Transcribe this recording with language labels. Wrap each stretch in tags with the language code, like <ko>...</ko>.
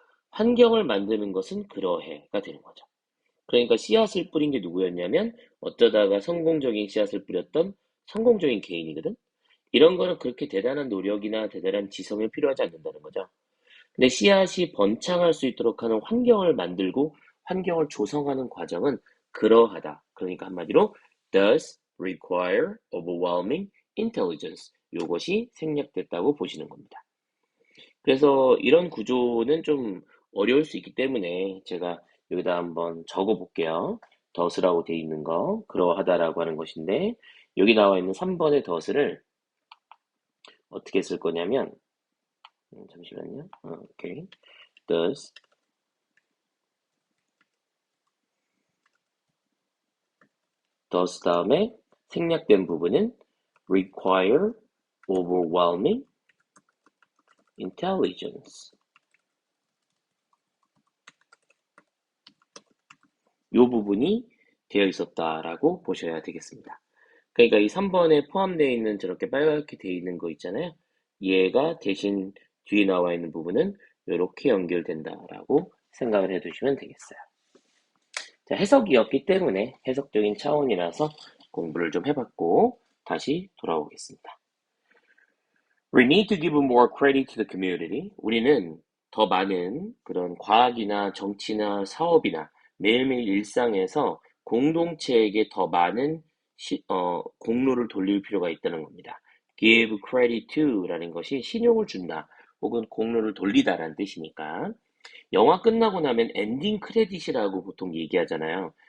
<ko>환경을 만드는 것은 그러해가 되는 거죠. 그러니까 씨앗을 뿌린 게 누구였냐면 어쩌다가 성공적인 씨앗을 뿌렸던 성공적인 개인이거든. 이런 거는 그렇게 대단한 노력이나 대단한 지성이 필요하지 않는다는 거죠. 근데 씨앗이 번창할 수 있도록 하는 환경을 만들고 환경을 조성하는 과정은 그러하다. 그러니까 한마디로</ko> <en>does require overwhelming intelligence.</en> <ko>요것이 생략됐다고 보시는 겁니다. 그래서 이런 구조는 좀 어려울 수 있기 때문에 제가 여기다 한번 적어 볼게요. does라고 돼 있는 거, 그러하다라고 하는 것인데, 여기 나와 있는 3번의 does를 어떻게 쓸 거냐면, 잠시만요. 오케이.</ko> <en>does,</en> <ko>다음에 생략된 부분은</ko> <en>require overwhelming intelligence.</en> <ko>이 부분이 되어 있었다라고 보셔야 되겠습니다. 그러니까 이 3번에 포함되어 있는 저렇게 빨갛게 되어 있는 거 있잖아요. 얘가 대신 뒤에 나와 있는 부분은 이렇게 연결된다라고 생각을 해두시면 되겠어요. 자, 해석이었기 때문에 해석적인 차원이라서 공부를 좀 해봤고 다시 돌아오겠습니다.</ko> <en>We need to give more credit to the community.</en> <ko>우리는 더 많은 그런 과학이나 정치나 사업이나 매일매일 일상에서 공동체에게 더 많은 공로를 돌릴 필요가 있다는 겁니다.</ko> <en>Give credit to</en> <ko>라는 것이 신용을 준다 혹은 공로를 돌리다라는 뜻이니까 영화 끝나고 나면 엔딩 크레딧이라고 보통 얘기하잖아요.</ko>